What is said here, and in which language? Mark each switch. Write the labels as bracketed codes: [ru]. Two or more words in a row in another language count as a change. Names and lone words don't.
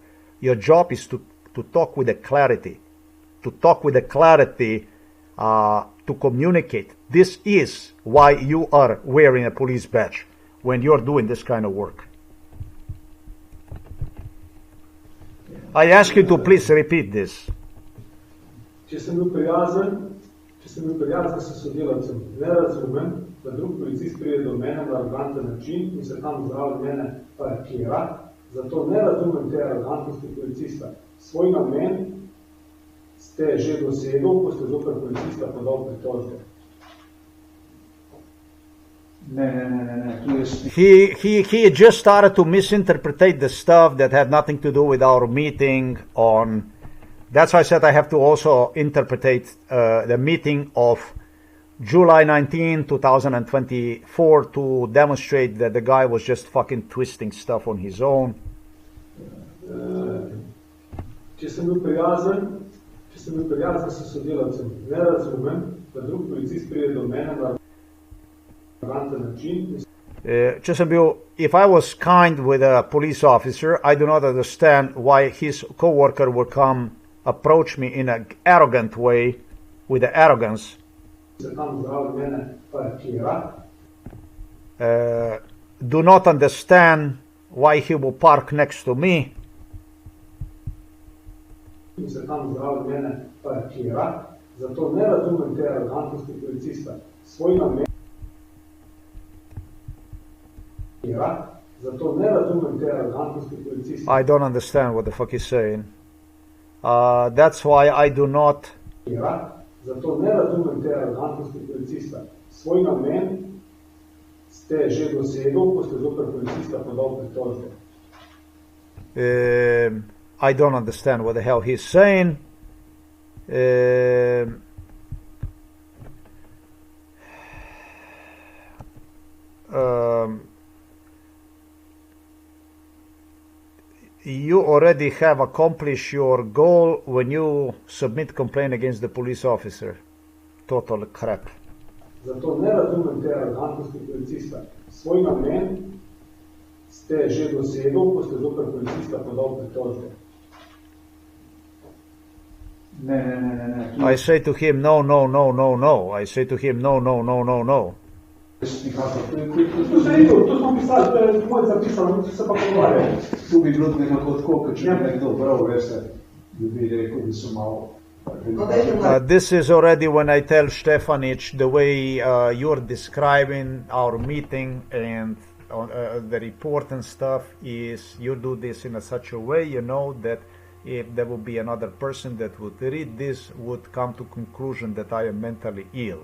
[en] Your job is to talk with a clarity. To talk with a clarity, to communicate. This is why you are wearing a police badge when you're doing this kind of work. I ask you to please repeat this. [sl] Če sem bil prijazen s sodelavcem, ne razumem, da drug policist pride do mene na aroganten način in se tam zraven mene parkira, zato ne razumem te arogantnosti policista. Svoj namen ste že dosegel, ko ste zoper policista podal pritožbe. [en] He just started to misinterpret the stuff that had nothing to do with our meeting on. That's why I said I have to also interpret the meeting of July 19, 2024 to demonstrate that the guy was just fucking twisting stuff on his own. [sl] Če sem bil prijazen s sodelavcem, ne razumem, da drug policist pride do mene na [en] if I was kind with a police officer, I do not understand why his co-worker would come approach me in an arrogant way, with the arrogance. Do not understand why he will park next to me. [sl] Zato ne razumem te arogantnosti policista. Svoj namen. [en] I don't understand what the fuck he's saying. That's why I do not. [sl] Zato ne razumem te arogantnosti policista. Svoj namen ste že dosegel, ko ste zoper policista podal pritožbe. [en] I don't understand what the hell he's saying. You already have accomplished your goal when you submit complaint against the police officer. Total crap. [sl] Zato ne razumem te arogantnosti policista. Svoj namen ste že dosegel, ko ste zoper policista podal pritožbe. [en] I say to him, no, no, no, no, no. I say to him, no, no, no, no, no. [sl] To se videl, to smo pisali, to je moj zapisano, mi se pa pogovarjali. Tu bi bilo nekako tako, kot če bi nekdo bral, veste, bi rekel, da so malo. [en] This is already when I tell Stefanić the way you're describing our meeting and the report and stuff is you do this in such a way, you know, that if there would be another person that would read this would come to conclusion that I am mentally ill.